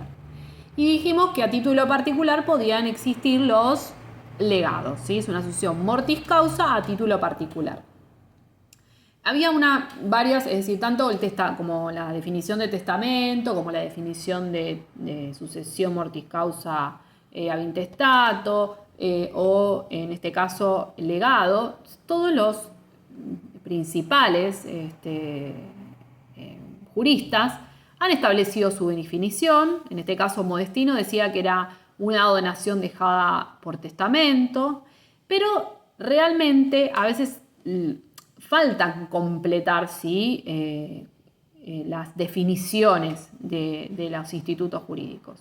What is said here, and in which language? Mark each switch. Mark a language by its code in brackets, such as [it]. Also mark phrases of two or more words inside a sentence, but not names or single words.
[es] Y dijimos que a título particular podían existir los legados, ¿sí? Es una sucesión [la] mortis causa [es] a título particular. Había varias, es decir, tanto como la definición de testamento, como la definición de sucesión [la] mortis causa ab intestato, [es] o en este caso legado, todos los principales juristas han establecido su definición. En este caso Modestino decía que era una donación dejada por testamento, pero realmente a veces faltan completar, ¿sí?, las definiciones de los institutos jurídicos.